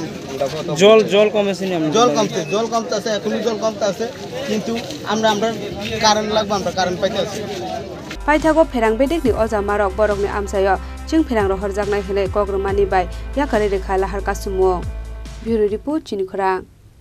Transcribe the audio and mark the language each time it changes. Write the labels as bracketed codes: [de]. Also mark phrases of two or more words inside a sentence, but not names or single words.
[bn] জল কমেছে জল কমতেছে এখনই জল কমতেছে কিন্তু আমরা কারেন্ট লাগবে আমরা কারেন্ট পাইতে আছি [brx] पाइथागो फेरां बेदेगनि अजा मारक बरकनि आमसायो चिं फेरां रहर जागनाय हले कग्रमानि बाय याकारे रेखा लाहार कासुमो ब्यूरो रिपोर्ट चिनिखरा।